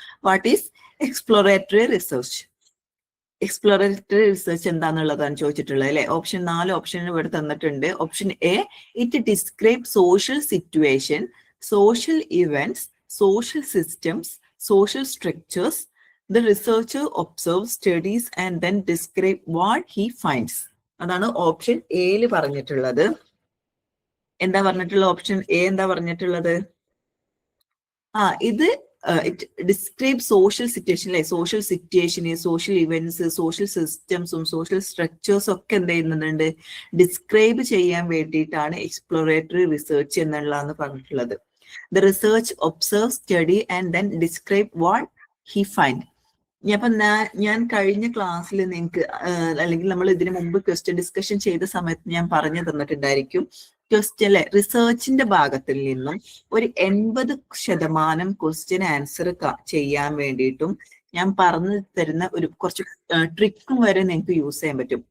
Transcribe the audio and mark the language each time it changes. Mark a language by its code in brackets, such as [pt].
[en] What is exploratory research. [ml] Exploratory research എന്താണെന്നുള്ളതാണ് ചോദിച്ചിട്ടുള്ളത് അല്ലെ. Option 4 option ഇവിടെ തന്നിട്ടുണ്ട്. Option A, [en] It describe social situation, social events, social systems, social structures. The researcher observes, studies and then describe what he finds. [ml] അതാണ് option എയിൽ പറഞ്ഞിട്ടുള്ളത്. എന്താ പറഞ്ഞിട്ടുള്ളത് option A, എന്താ പറഞ്ഞിട്ടുള്ളത്? ഇത് [en] it describe social situation [ml] അല്ലെ. സോഷ്യൽ സിറ്റുവേഷന്, സോഷ്യൽ ഇവന്റ്സ്, സോഷ്യൽ സിസ്റ്റംസും സോഷ്യൽ സ്ട്രക്ചേഴ്സും ഒക്കെ എന്ത് ചെയ്യുന്നുണ്ട്, ഡിസ്ക്രൈബ് ചെയ്യാൻ വേണ്ടിയിട്ടാണ് എക്സ്പ്ലോറേറ്ററി റിസർച്ച് എന്നുള്ളതാണ് പറഞ്ഞിട്ടുള്ളത്. [en] The research observes, study and then describe what he finds. [ml] അപ്പൊ ഞാൻ കഴിഞ്ഞ ക്ലാസ്സിൽ നിങ്ങൾക്ക് അല്ലെങ്കിൽ നമ്മൾ ഇതിനു മുമ്പ് ക്വസ്റ്റ്യൻ ഡിസ്കഷൻ ചെയ്ത സമയത്ത് ഞാൻ പറഞ്ഞു തന്നിട്ടുണ്ടായിരിക്കും, ക്വസ്റ്റ്യൻ അല്ലെ റിസർച്ചിന്റെ ഭാഗത്തിൽ നിന്നും ഒരു 80% ക്വസ്റ്റ്യൻ ആൻസർ ചെയ്യാൻ വേണ്ടിയിട്ടും ഞാൻ പറഞ്ഞു തരുന്ന ഒരു കുറച്ച് ട്രിക്കും വരെ നിങ്ങൾക്ക് യൂസ് ചെയ്യാൻ പറ്റും.